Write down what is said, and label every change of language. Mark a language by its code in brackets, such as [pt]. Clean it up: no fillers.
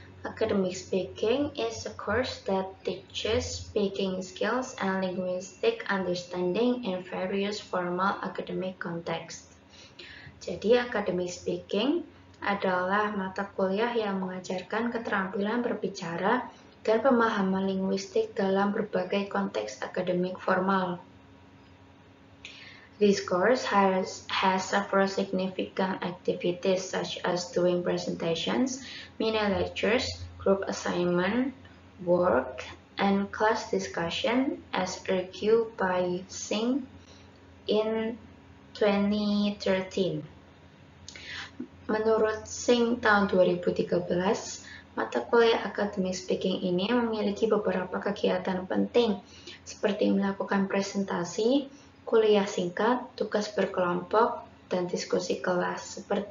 [en] Academic speaking is a course that teaches speaking skills and linguistic understanding in various formal academic contexts. [id] Jadi, academic speaking adalah mata kuliah yang mengajarkan keterampilan berbicara dan pemahaman linguistik dalam berbagai konteks akademik formal. [en] This course has several significant activities such as doing presentations, mini lectures, group assignment, work, and class discussion as argued by Singh in 2013. [id] Menurut Singh tahun 2013, mata kuliah academic speaking ini memiliki beberapa kegiatan penting seperti melakukan presentasi, kuliah singkat, tugas berkelompok, dan diskusi kelas.